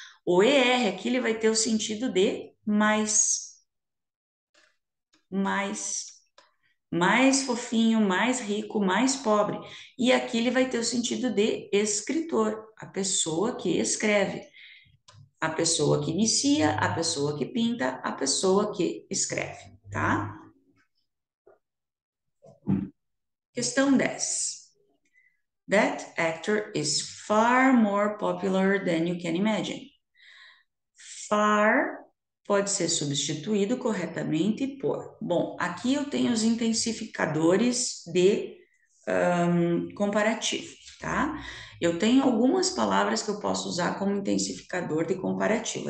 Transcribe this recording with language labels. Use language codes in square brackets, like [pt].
[pt] O ER aqui ele vai ter o sentido de mais, mais fofinho, mais rico, mais pobre. E aqui ele vai ter o sentido de escritor, a pessoa que escreve, a pessoa que inicia, a pessoa que pinta, a pessoa que escreve, tá? Questão 10. [en] That actor is far more popular than you can imagine. [pt] Far pode ser substituído corretamente por. Bom, aqui eu tenho os intensificadores de comparativo, tá? Eu tenho algumas palavras que eu posso usar como intensificador de comparativo.